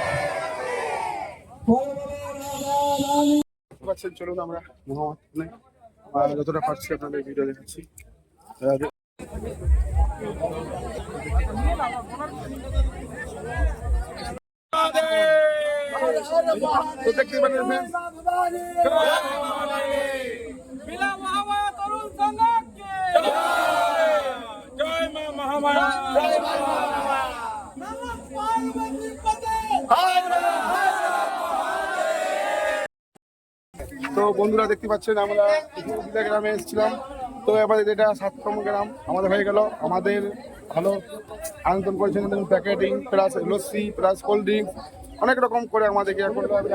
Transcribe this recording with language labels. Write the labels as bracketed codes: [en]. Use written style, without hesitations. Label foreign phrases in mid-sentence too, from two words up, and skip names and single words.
[bn] বলো বলো রাধা রাধে। দেখতে পাচ্ছেন, চলুন আমরা মোহাম্মদপুরে যতটা পারছি আপনাদের ভিডিও দেখাচ্ছি। তো দেখতে পাচ্ছেন [hi] मिला महामाया तरुण संघ के जय मां महामाया जय नमः पार्वती पते। [bn] তো বন্ধুরা দেখতে পাচ্ছেন আমরা দিদা গ্রামে এসেছিলাম। তো এবার এটা 7তম গ্রাম আমাদের হয়ে গেল। আমাদের ভালো আনন্দ করেছেন, [en] packeting plus [bn] লস্যি [en] plus cold drinks [bn] অনেক রকম করে আমাদেরকে করতে হবে।